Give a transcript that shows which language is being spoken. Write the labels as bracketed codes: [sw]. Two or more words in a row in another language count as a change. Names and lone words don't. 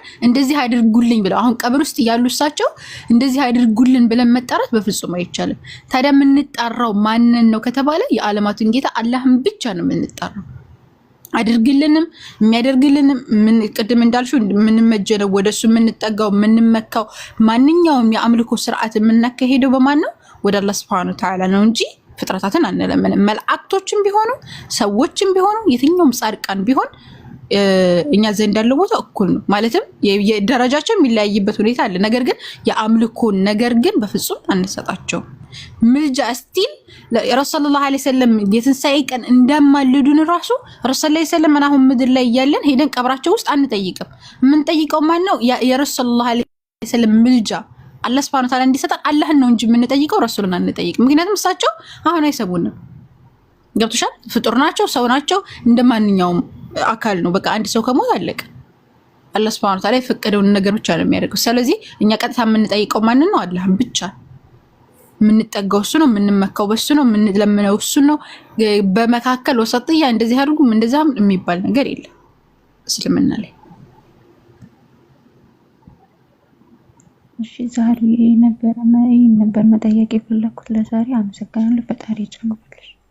[am] እንደዚህ አድርጉልኝ ብለው አሁን ቀብር ውስጥ ያሉ እሳቸው እንደዚህ አድርጉልን ብለን መጣራት በፍጹም አይቻልም። ታዲያ የምንጣራው ማንን ነው ከተባለ የዓለማቱን ጌታ አላህን ብቻ ነው የምንጣራው። አድርግልንም የሚያደርግልንም ምን ቅድም እንዳልሽው የምንመጀነው ወደሱ የምንጠጋው የምንመካው ማንኛውም የአምልኮ ስርዓት የምናካሄደው በማን ነው? ወደ አላህ [ar] سبحانه وتعالى [am] ነው እንጂ ፍጥረታትን አንለምንም። መላእክቶችም ቢሆኑ ሰዎችም ቢሆኑ የትኛውም ጻድቃን ቢሆን እኛ ዘንድ ያለው ቦታ እኩል ነው። ማለትም የደረጃቸው የሚለያይበት ሁኔታ አለ። ነገር ግን የአምልኮ ነገር ግን በፍጹም አንሰጣቸው። ምልጃ ስቲል ረሱላህ [ar] صلى الله عليه وسلم [am] የትንሳኤ ቀን እንደማልዱን ራሱ ረሱላህ [ar] صلى الله عليه وسلم [am] አሁን ምድር ላይ ያለን ሄደን ቀብራቸው ውስጥ አንጠይቅም። የምንጠይቀው ማን ነው? የረሱላህ [ar] صلى الله عليه وسلم [am] ምልጃ አላህ [ar] سبحانه وتعالى [am] እንዲሰጣን አላህን ነው እንጂ የምንጠይቀው ረሱልን አንጠይቅም። ምክንያቱም እሳቸው አሁን አይሰቡንም። ገብቶሻል? ፍጡር ናቸው፣ ሰው ናቸው፣ እንደማንኛውም አካል ነው። በቃ አንድ ሰው ከሞት አለቀ። አላህ [ar] سبحانه وتعالى [am] የፈቀደውን ነገር ብቻ ነው የሚያደርገው። ስለዚህ እኛ ቀጥታ የምንጠይቀው ማን ነው? አላህን ብቻ። የምንጠጋው እሱ ነው፣ የምንመካው በሱ ነው፣ የምንለምነው እሱ ነው። በመካከል ወሰጥያ እንደዚህ አድርጉም እንደዛም የሚባል ነገር የለም እስልምና ላይ። እሺ ዛሬ ነበር መጠየቅ የፈለኩት ለዛሬ። አመሰግናለሁ። ፈጣሪ ይጨምርልሽ።